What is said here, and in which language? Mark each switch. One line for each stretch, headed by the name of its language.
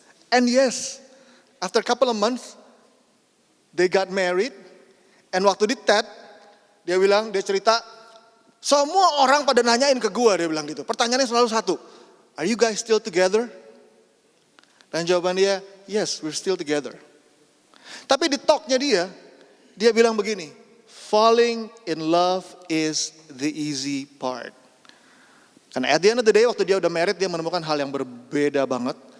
English: And yes, after a couple of months, they got married.
Indonesian: And waktu di TED, dia cerita, semua orang pada nanyain ke gue, dia bilang gitu. Pertanyaannya selalu satu,
English: are you guys still together?
Indonesian: Dan jawaban dia,
English: yes, we're still together.
Indonesian: Tapi di talknya dia bilang begini,
English: falling in love is the easy part.
Indonesian: Karena
English: at the end of the day,
Indonesian: waktu dia udah married, dia menemukan hal yang berbeda banget.